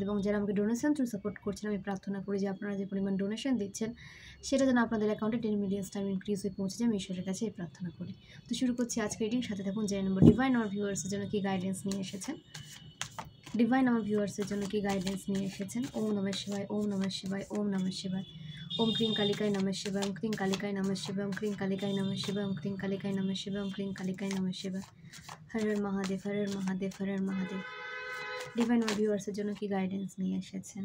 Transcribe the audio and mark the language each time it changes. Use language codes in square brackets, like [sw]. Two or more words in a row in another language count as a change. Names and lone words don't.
[bn] এবং যারা আমাকে [en] donation through support [bn] করছেন, আমি প্রার্থনা করি যে আপনারা যে পরিমাণ ডোনেশন দিচ্ছেন সেটা যেন আপনাদের অ্যাকাউন্টে 10 [en] million time increase [bn] হয়ে পৌঁছে যায়। আমি ঈশ্বরের কাছে এই প্রার্থনা করি। তো শুরু করছি আজকে রিডিং। সাথে থাকুন। জয় নম্বর ডিভাইন আমার ভিউয়ার্সের জন্য কি গাইডেন্স নিয়ে এসেছেন। ডিভাইন আমার ভিউয়ার্সের জন্য কি গাইডেন্স নিয়ে এসেছেন। [sa] ওম নমঃ শিবায়, ওম নমঃ শিবায়, ওম নমঃ শিবায়। ওম ক্রিং কালিকায় নমঃ শিবায়, ওম ক্রিং কালিকায় নমঃ শিবায়, ওম ক্রিং কালিকায় নমঃ শিবায়, ওম ক্রিং কালিকায় নমঃ শিবায়, ওম ক্রিং কালিকায় নমঃ শিবায়। হর হর মহাদেব, হর হর মহাদেব, হর হর মহাদেব। [bn] ডিভাইন আমার ভিউয়ার্সের জন্য কি গাইডেন্স নিয়ে এসেছেন।